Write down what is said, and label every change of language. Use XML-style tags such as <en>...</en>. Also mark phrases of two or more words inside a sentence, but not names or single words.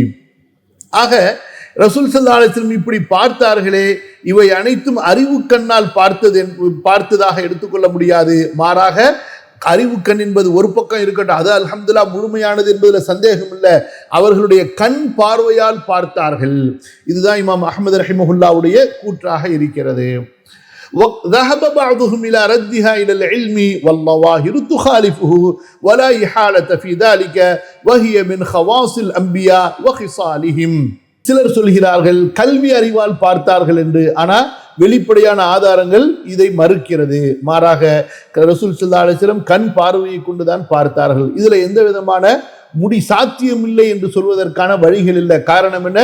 <ta>ஆக ரசூல்</ta> <ar>صلى الله عليه وسلم</ar> <ta>இப்படி பார்த்தார்களே, இவை அனைத்தும் அறிவு கண்ணால் பார்த்ததாக எடுத்துக்கொள்ள முடியாது. மாறாக அறிவு கண் என்பது ஒரு பக்கம் இருக்கட்டும், அது அல்ஹம்துலில்லாஹ் முழுமையானது என்பதில் சந்தேகம் இல்லை. அவர்களுடைய கண் பார்வையால் பார்த்தார்கள். இதுதான் இமாம் அஹ்மத் ரஹிமஹுல்லாவுடைய கூற்றாக இருக்கிறது.</ta> <ar>ذهب بعضهم الى ردها الى العلم والظواهر تخالفه ولا إحالة في ذلك وهي من خواص الانبياء وخصالهم.</ar> <ta>சிலர் சொல்கிறார்கள் கல்வி அறிவால் பார்த்தார்கள் என்று, ஆனா வெளிப்படையான ஆதாரங்கள் இதை மறுக்கிறது. மாறாக ரசூல்</ta> <ar>صلى الله عليه وسلم</ar> <ta>கண் பார்வையை கொண்டுதான் பார்த்தார்கள். இதுல எந்த விதமான சாத்தியம் இல்லை என்று சொல்வதற்கான வழிகள் இல்லை. காரணம் என்ன?</ta>